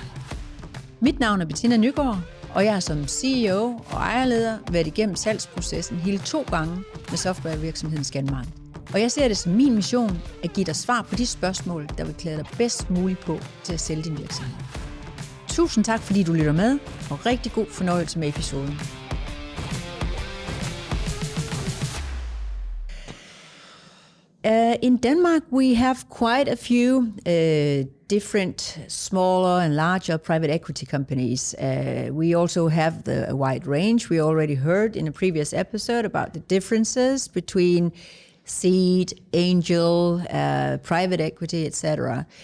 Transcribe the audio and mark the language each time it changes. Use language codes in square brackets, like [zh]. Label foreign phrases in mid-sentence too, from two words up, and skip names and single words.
[da] Mit navn er Bettina Nygaard, og jeg har som CEO og ejerleder været igennem salgsprocessen hele 2 gange med softwarevirksomheden Scanmark. Og jeg ser det som min mission at give dig svar på de spørgsmål, der vil klæde dig bedst muligt på til at sælge din virksomhed. Tusind tak, fordi du lytter med, og rigtig god fornøjelse med episoden. [en] In Denmark, we have quite a few different smaller and larger private equity companies. We also have a wide range. We already heard in a previous episode about the differences between seed, angel, private equity, etc.